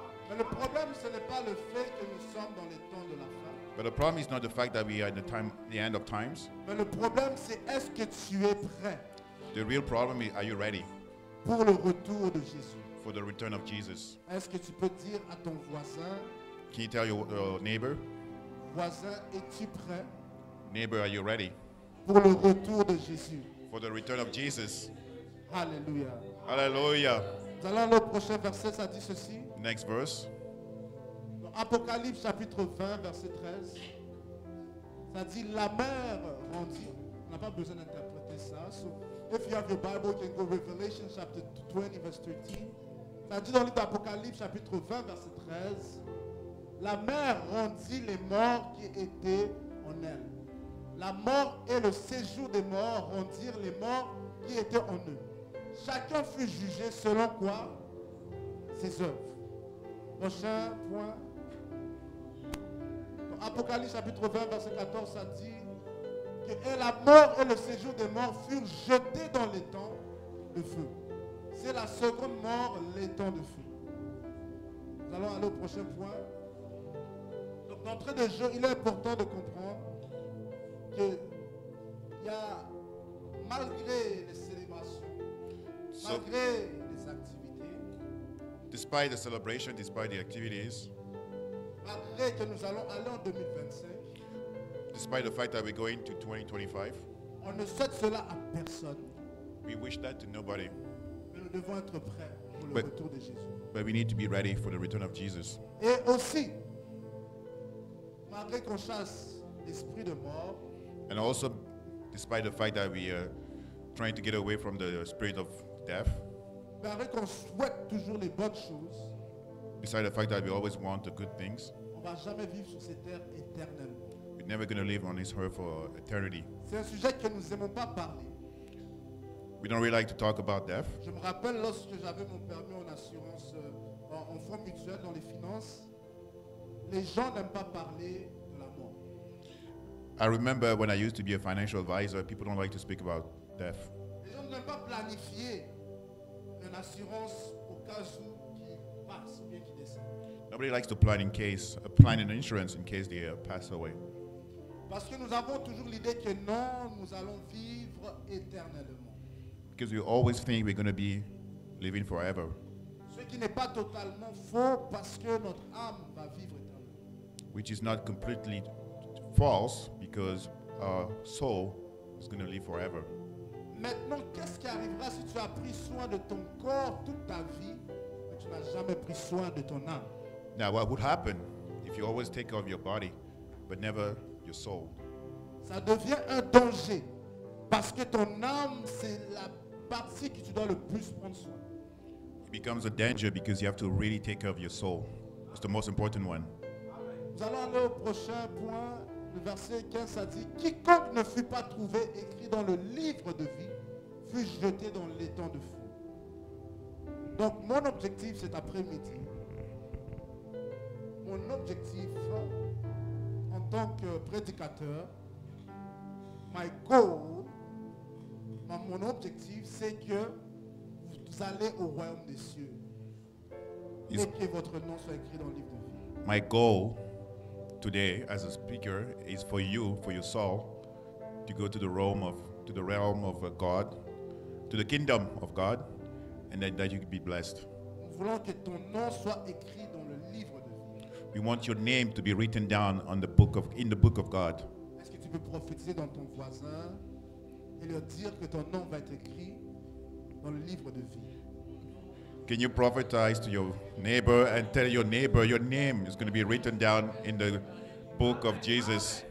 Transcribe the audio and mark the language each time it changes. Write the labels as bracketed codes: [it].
[fr] Mais le problème, ce n'est pas le fait que nous sommes dans le temps de la fin. [en] But the problem is not the fact that we are in the end of times. [fr] Mais le problème, c'est est-ce que tu es prêt [en] The real problem is, are you ready [fr] pour le retour de Jésus? [en] for the return of Jesus? [fr] Est-ce que tu peux dire à ton voisin, [en] Can you tell your neighbor, [fr] voisin, es-tu prêt [en] neighbor, are you ready [fr] pour le retour de Jésus? [en] for the return of Jesus? [fr] Alléluia. [en] Hallelujah. [fr] Nous allons aller au prochain verset, ça dit ceci. [en] Next verse. [fr] Dans Apocalypse chapitre 20, verset 13. Ça dit la mer rendit. On n'a pas besoin d'interpréter ça. [en] So, if you have your Bible, you can go Revelation chapter 20, verse 13. [fr] Ça dit dans le livre d'Apocalypse chapitre 20, verset 13. La mer rendit les morts qui étaient en elle. La mort et le séjour des morts rendirent les morts qui étaient en eux. Chacun fut jugé selon quoi? Ses œuvres. Prochain point. Dans Apocalypse chapitre 20, verset 14, ça dit que et la mort et le séjour des morts furent jetés dans l'étang de feu. C'est la seconde mort, l'étang de feu. Nous allons aller au prochain point. Donc d'entrée de jeu, il est important de comprendre qu'il y a, malgré les célébrations, malgré les activités, [en] Despite the celebration, despite the activities, [fr] malgré que nous allons aller en 2025, [en] despite the fact that we're going to 2025, [fr] on ne souhaite cela à personne, [en] we wish that to nobody. [fr] mais nous devons être prêts pour le [en] But- [fr] retour de Jésus. [en] But we need to be ready for the return of Jesus. [fr] Et aussi, malgré qu'on chasse l'esprit de mort, [en] And also, despite the fact that we are trying to get away from the spirit of death, [fr] malgré qu'on souhaite toujours les bonnes choses, [en] beside the fact that we always want the good things, [fr] on ne va jamais vivre sur cette terre éternellement. [en] we're never going to live on this earth for eternity. [fr] C'est un sujet que nous n'aimons pas parler. [en] We don't really like to talk about death. [fr] Je me rappelle lorsque j'avais mon permis en assurance, en fonds mutuel, dans les finances, les gens n'aiment pas parler de la mort. [en] I remember when I used to be a financial advisor, people don't like to speak about death. [fr] Les gens n'aiment pas planifier une assurance au cas où qui passe ou bien qui décède. [en] Nobody likes to plan an insurance in case they pass away. [fr] Parce que nous avons toujours l'idée que non, nous allons vivre éternellement. [en] Because we always think we're going to be living forever, [fr] Ce qui n'est pas totalement faux parce que notre âme va vivre éternellement. [en] which is not completely false because our soul is going to live forever. [fr] Maintenant, qu'est-ce qui arrivera si tu as pris soin de ton corps toute ta vie, mais tu n'as jamais pris soin de ton âme? [en] Now, what would happen if you always take care of your body, but never your soul? [fr] Ça devient un danger parce que ton âme, c'est la partie que tu dois le plus prendre soin. [en] It becomes a danger because you have to really take care of your soul. It's the most important one. [fr] Nous allons aller au prochain point. Le verset 15, ça dit « Quiconque ne fut pas trouvé écrit dans le livre de vie fut jeté dans l'étang de feu. » Donc, mon objectif cet après-midi, mon objectif en tant que prédicateur, [en] my goal, [fr] mon objectif, c'est que vous allez au royaume des cieux [en] Is- [fr] et que votre nom soit écrit dans le livre de vie. [en] My goal today as a speaker is for you, for your soul, to go to the realm of God, to the kingdom of God, and that you can be blessed. [fr] Nous voulons que ton nom soit écrit dans le livre de vie. [en] We want your name to be written down in the book of God. [fr] Est-ce que tu peux prophétiser dans ton voisin et leur dire que ton nom va être écrit dans le livre de vie? [en] Can you prophesize to your neighbor and tell your neighbor your name is going to be written down in the book of Jesus?